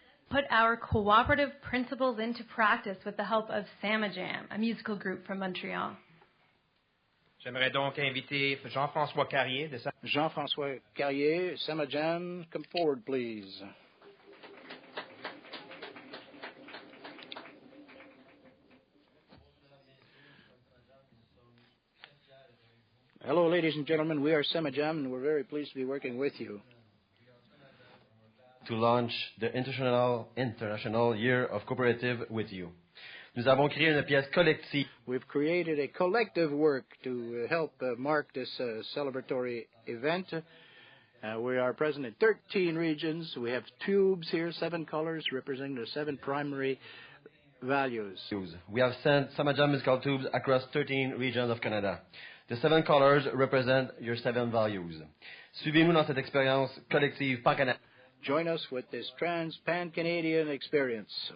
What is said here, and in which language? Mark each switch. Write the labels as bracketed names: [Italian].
[English] Put our cooperative principles into practice with the help of Samajam, a musical group from Montreal. [French] J'aimerais donc inviter Jean-François Carrier de [English] Jean-François Carrier, Samajam, come forward, please. Hello, ladies and gentlemen. We are Samajam, and we're very pleased to be working with you. To launch the International Year of Co-operatives with you. [French] Nous avons créé une pièce collective. [English] We've created a collective work to help mark this celebratory event. We are present in 13 regions. We have tubes here, 7 colors representing the 7 primary values. We have sent Samajam musical tubes across 13 regions of Canada. The 7 colors represent your 7 values. [French] Suivez-nous dans cette expérience collective pan-canadienne. [English] Join us with this pan-Canadian experience.